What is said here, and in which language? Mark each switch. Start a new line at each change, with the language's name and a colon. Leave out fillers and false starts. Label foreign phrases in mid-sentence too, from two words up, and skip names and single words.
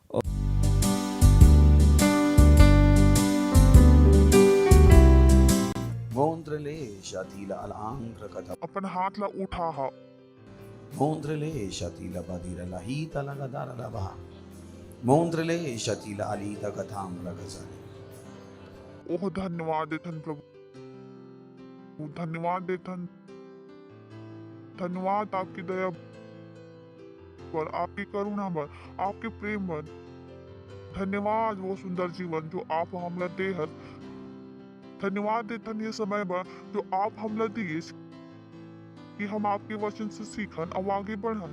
Chhattisgarhi: मोंद्रले शातीला अलआंग्र कथा आपण हातला उठा हा मोंद्रले शातीला बादीरा लाहीता लगादारा लाभा मोंद्रले शातीला अलीता कथाम लगजाले। ओह धन्यवाद देथन प्रभु, धन्यवाद देथन, धन्यवाद आपकी दया पर, आपकी करुणा पर, आपके प्रेम पर। धन्यवाद वो सुंदर जीवन जो आप हमला दे है। धन्यवाद देथन ये समय पर जो आप हमला दिए कि हम आपके वचन से सीखन और आगे बढ़न।